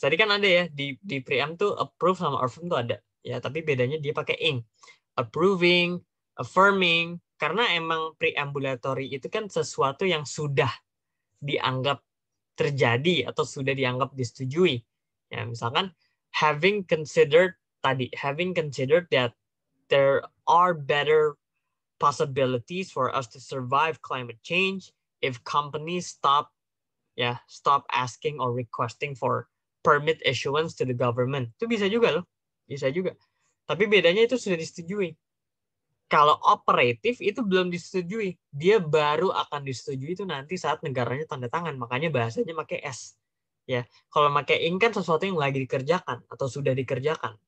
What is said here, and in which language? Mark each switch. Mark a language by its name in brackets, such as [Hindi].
[Indonesian] Tadi kan ada ya di preamp tuh approve sama affirm tuh ada. Ya, tapi bedanya dia pakai ing. Approving, affirming, karena emang preambulatory itu kan sesuatu yang sudah dianggap terjadi atau sudah dianggap disetujui. Ya, misalkan [English] having considered that there are better possibilities for us to survive climate change if companies stop asking or requesting for permit issuance to the government. [Indonesian] Itu bisa juga loh. Bisa juga. Tapi bedanya itu sudah disetujui. Kalau operatif itu belum disetujui. Dia baru akan disetujui itu nanti saat negaranya tanda tangan. Makanya bahasanya pakai S. Ya, kalau pakai ing kan sesuatu yang lagi dikerjakan atau sudah dikerjakan.